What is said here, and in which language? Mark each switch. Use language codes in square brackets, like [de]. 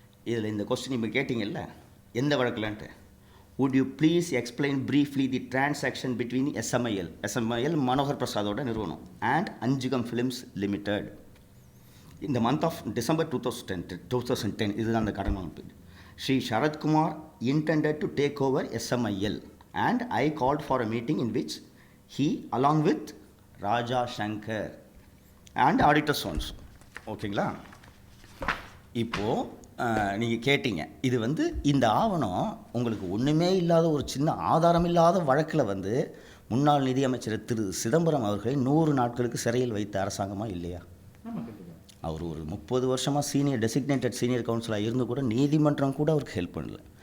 [ta] இதில் இந்த கொஸ்டின் இப்போ கேட்டிங்கல்ல, எந்த வழக்கில்ன்ட்டு, [en] would you please explain briefly the transaction between SMIL [ta] Manohar பிரசாதோட நிறுவனம் [en] and Anjugam films limited in the month of December 2010 [ta] இதுதான் அந்த கடன் அமைப்பு. [en] Shri Sarathkumar intended to take over SMIL and I called for a meeting in which he along with Raja Shankar and auditor sons. [ta] ஓகேங்களா? இப்போது நீங்கள் கேட்டீங்க, இது வந்து இந்த ஆவணம் உங்களுக்கு ஒன்றுமே இல்லாத ஒரு சின்ன ஆதாரம் இல்லாத வழக்கில் வந்து முன்னாள் நிதியமைச்சர் திரு சிதம்பரம் அவர்களை 100 நாட்களுக்கு சிறையில் வைத்த அரசாங்கமா இல்லையா? அவர் ஒரு 30 வருஷமாக டெசிக்னேட்டட் சீனியர் கவுன்சிலாக இருந்து கூட நீதிமன்றம் கூட அவருக்கு ஹெல்ப் பண்ணல.